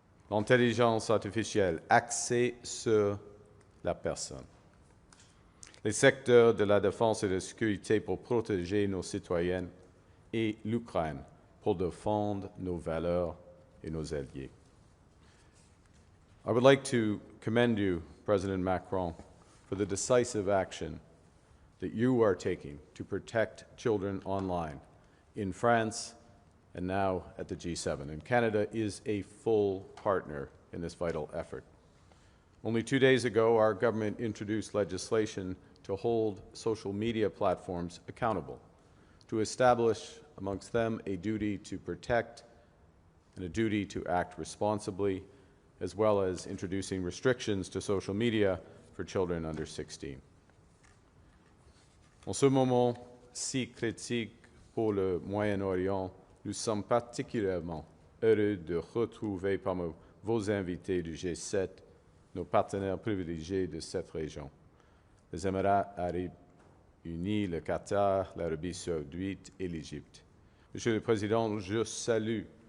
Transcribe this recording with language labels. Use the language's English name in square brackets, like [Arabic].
[French] L'intelligence artificielle axée sur la personne. Les secteurs de la défense et de la sécurité pour protéger nos citoyens et l'Ukraine pour défendre nos valeurs et nos alliés. [English] I would like to commend you, President Macron, for the decisive action that you are taking to protect children online in France and now at the G7. And Canada is a full partner in this vital effort. Only 2 days ago, our government introduced legislation to hold social media platforms accountable, to establish amongst them a duty to protect and a duty to act responsibly, as well as introducing restrictions to social media for children under 16. [French] En ce moment si critique pour le Moyen-Orient, nous sommes particulièrement heureux de retrouver parmi vos invités du G7 nos partenaires privilégiés de cette région, les Émirats arabes unis, le Qatar, l'Arabie saoudite et l'Égypte. Monsieur le Président, je salue